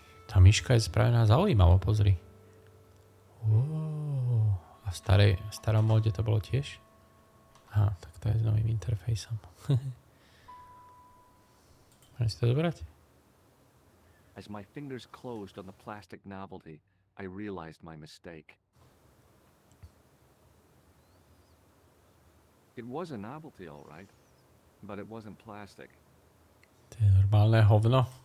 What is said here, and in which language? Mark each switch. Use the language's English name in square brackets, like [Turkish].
[Slovak] Tá myška je spravená zaujímavo, pozri. Wow. A v starom móde to bolo tiež? Aha, tak to je s novým interfejsom. Môžem si to zobrať? [English] As my fingers closed on the plastic novelty, I realized my mistake. It was a novelty, all right, but it wasn't plastic. [Slovak] To je normálne hovno.